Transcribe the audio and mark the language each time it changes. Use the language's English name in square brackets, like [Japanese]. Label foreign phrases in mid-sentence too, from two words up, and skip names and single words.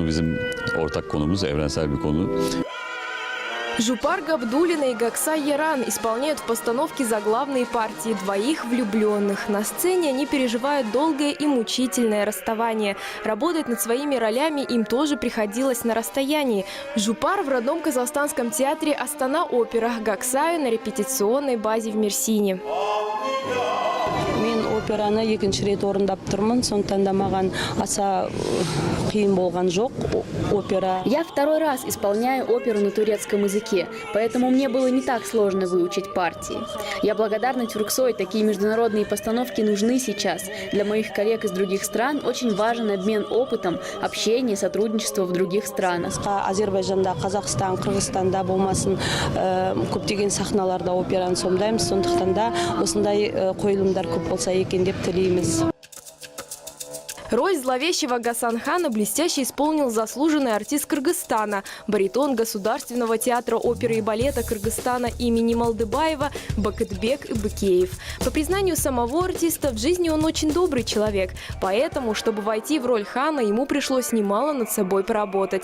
[Russian] Жупар Габдуллина и Гаксай Яран исполняют в постановке заглавные партии двоих влюбленных. На сцене они переживают долгое и мучительное расставание. Работать над своими ролями им тоже приходилось на расстоянии. Жупар в родном казахстанском театре «Астана-опера», Гаксаю на репетиционной базе в Мерсине. [Kazakh] Операны екінші рет орындап тұрмын, сондықтан да маған аса қиын болған жоқ опера. [Russian] Я второй раз исполняю оперу на турецком языке, поэтому мне было не так сложно выучить партии. Я благодарна Тюрксой, такие международные постановки нужны сейчас. Для моих коллег из других стран очень важен обмен опытом, общение, сотрудничество в других странах. [Kazakh] Азербайджанда, Казахстан, Кыргызстанда болмасын көптеген сахналарда операны сомдаймыз, сондықтан да осындай қойылымдар көп болса екен деп тілейміз. [Russian] Роль зловещего Гасанхана блестяще исполнил заслуженный артист Кыргызстана, баритон Государственного театра оперы и балета Кыргызстана имени Малдыбаева Бакытбек Быкеев. По признанию самого артиста, в жизни он очень добрый человек, поэтому, чтобы войти в роль хана, ему пришлось немало над собой поработать.